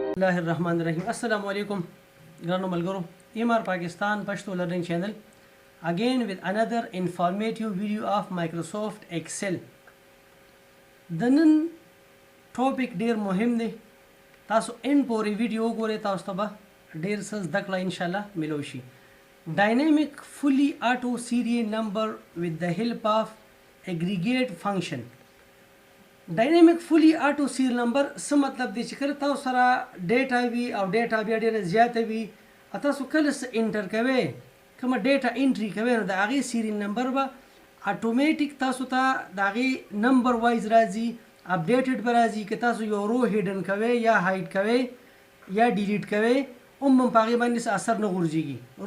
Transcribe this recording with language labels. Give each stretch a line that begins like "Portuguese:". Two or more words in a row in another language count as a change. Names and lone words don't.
Arabic: بسم الله الرحمن الرحيم. السلام عليكم.
Pashto: ګرانو ملګرو.
English: Imar Pakistan Pashto Learning Channel. Again with another informative video of Microsoft Excel.
Pashto: د نن ټاپک ډیر مهم دی. تاسو ان پورې ویډیو ګورئ تاسو ته به ډیر څه زده کړئ
Arabic: ان شاء الله
Pashto: ملو شي.
English: Dynamic fully auto serial number with the help of aggregate function. Dynamic fully auto serial number
Pashto: څه مطلب دی چې کله تاسو سره ډیټا وي او ډیټا بیا ډیره زیاته وي تاسو کله څه انټر کوئ کومه
English: data entry
Pashto: کوئ نو د هغې
English: serial number
Pashto: به اتوماتیک تاسو ته د هغې
English: number wise
Pashto: راځي اپډیټډ به راځي که تاسو یو
English: row hidden
Pashto: کوئ یا هایډ کوئ یا ډیلیټ کوئ هم په هغې باندې څه اثر نه غورځېږي.